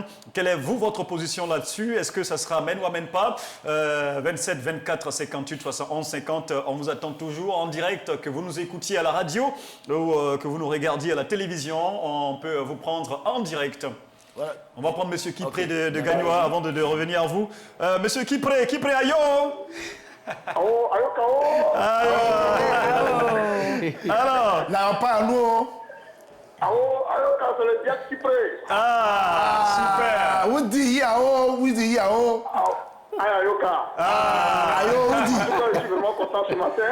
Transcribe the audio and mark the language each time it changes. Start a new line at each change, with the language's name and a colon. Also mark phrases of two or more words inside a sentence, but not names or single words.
French: Quelle est, votre position là-dessus? Est-ce que ça sera amen ou amen pas? 27, 24, 58, 71, 50, on vous attend toujours en direct, que vous nous écoutiez à la radio ou que vous nous regardiez à la télévision. On peut vous prendre en direct. Voilà. On va prendre Monsieur Kipré de Gagnoa avant de revenir à vous. Monsieur Kipré, ayo! Ayo, Kao! Alors! Là, on parle, nous. Ayo, Kao, c'est le diable Kipré. Super! Où dit Yao? Ayo, Kao. Ayo, où dit? Je suis vraiment content ce matin.